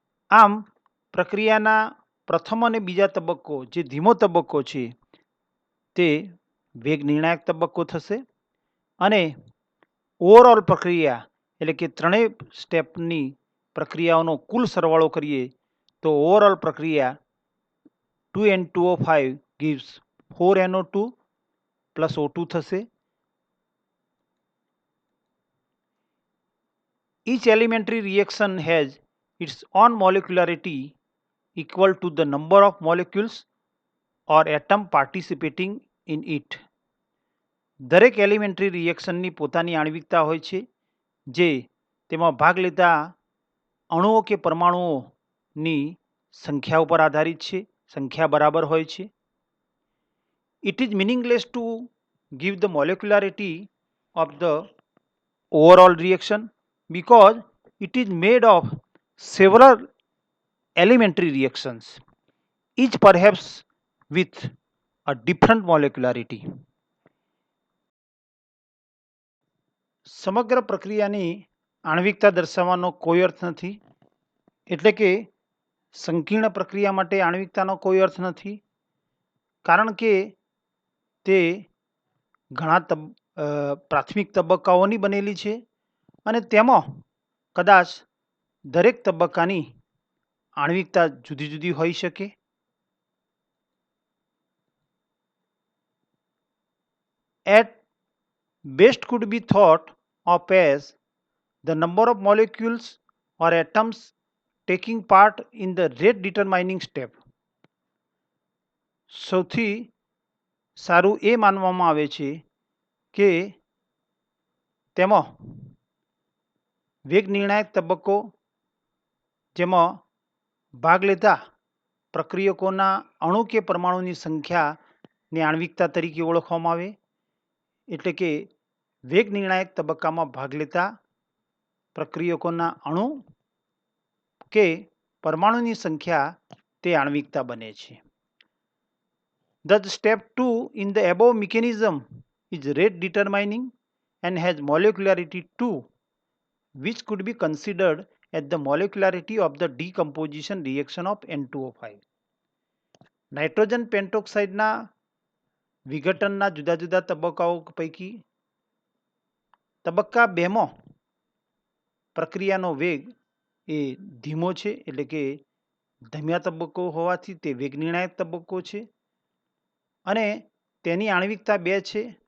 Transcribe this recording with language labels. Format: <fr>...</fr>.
<gu>આમ પ્રક્રિયાના પ્રથમ અને બીજા તબક્કો જે ધીમો તબક્કો છે તે વેગ નિર્ણાયક તબક્કો થશે, અને ઓવરઓલ પ્રક્રિયા એટલે કે ત્રણેય સ્ટેપની પ્રક્રિયાઓનો કુલ સરવાળો કરીએ તો ઓવરઓલ પ્રક્રિયા</gu> <en>2N2O5 gives 4NO2 plus O2</en> <gu>થશે.</gu> <en>Each elementary reaction has its own molecularity equal to the number of molecules or atom participating in it.</en> <gu>દરેક એલિમેન્ટરી રિએક્શનની પોતાની આણ્વિકતા હોય છે, જે તેમાં ભાગ લેતા અણુઓ કે પરમાણુઓની સંખ્યા ઉપર આધારિત છે, સંખ્યા બરાબર હોય છે.</gu> <en>It is meaningless to give the molecularity of the overall reaction because it is made of several elementary reactions, each perhaps with a different molecularity.</en> <gu>સમગ્ર પ્રક્રિયાની આણ્વિકતા દર્શાવવાનો કોઈ અર્થ નથી, એટલે કે સંકીર્ણ પ્રક્રિયા માટે આણ્વિકતાનો કોઈ અર્થ નથી, કારણ કે તે ઘણા પ્રાથમિક તબક્કાઓની બનેલી છે અને તેમાં કદાચ દરેક તબક્કાની આણ્વિકતા જુદી જુદી હોઈ શકે.</gu> <en>At best could be thought of as the number of molecules or atoms taking part in the rate determining step.</en> <gu>સૌથી સારું એ માનવામાં આવે છે કે તેમાં વેગ નિર્ણાયક તબક્કો, જેમાં ભાગ લેતા પ્રક્રિયકોના અણુ કે પરમાણુની સંખ્યાને આણ્વિકતા તરીકે ઓળખવામાં આવે. એટલે કે વેગ નિર્ણાયક તબક્કામાં ભાગ લેતા પ્રક્રિયકોના અણુ કે પરમાણુની સંખ્યા તે આણ્વિકતા બને છે.</gu> <en>Thus step 2 in the above mechanism is rate determining and has molecularity 2, which could be considered as the molecularity of the decomposition reaction of N2O5.</en> <gu>Nitrogen પેન્ટોક્સાઇડના વિઘટનના જુદા જુદા તબક્કાઓ પૈકી તબક્કા 2માં પ્રક્રિયાનો વેગ એ ધીમો છે, એટલે કે ધીમા તબક્કો હોવાથી તે વેગ નિર્ણાયક તબક્કો છે અને તેની આણ્વિકતા 2 છે.</gu>